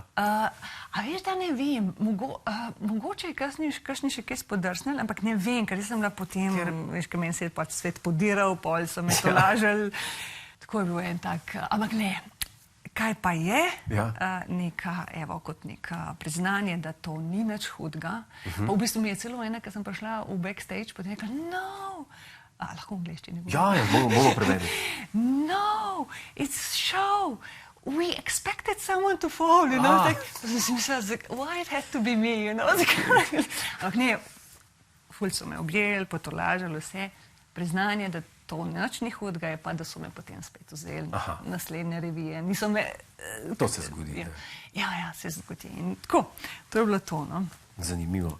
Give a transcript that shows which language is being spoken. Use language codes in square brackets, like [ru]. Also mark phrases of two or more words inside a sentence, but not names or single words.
[sl] A veš, da ne vem, mogoče je kakšni še kaj spodrsnili, ampak ne vem, ker sem bila potem, veš, ker meni se je pač svet podiral, pol so me tolažili, tako je bil en tak, ampak ne, Kaj pa je kot neka priznanje, da to ni nič hudega. Pa v bistvu mi je celo ena, ker sem prišla v backstage, potem rekla, no, lahko v angleščini govorim. Ja, bomo prevedli. [en] No, it's show. We expected someone to fall, you know. [sl] Sem si mislila, [en] why it had to be me, you know. [sl] Ampak ne, ful so me objeli, potolažili vse. Priznanje, da to nič ni hudega, je pa, da so me potem spet vzeli naslednje revije. Niso me... To se zgodi. Ja, se zgodi. In tako, to je bilo to, no. Zanimivo.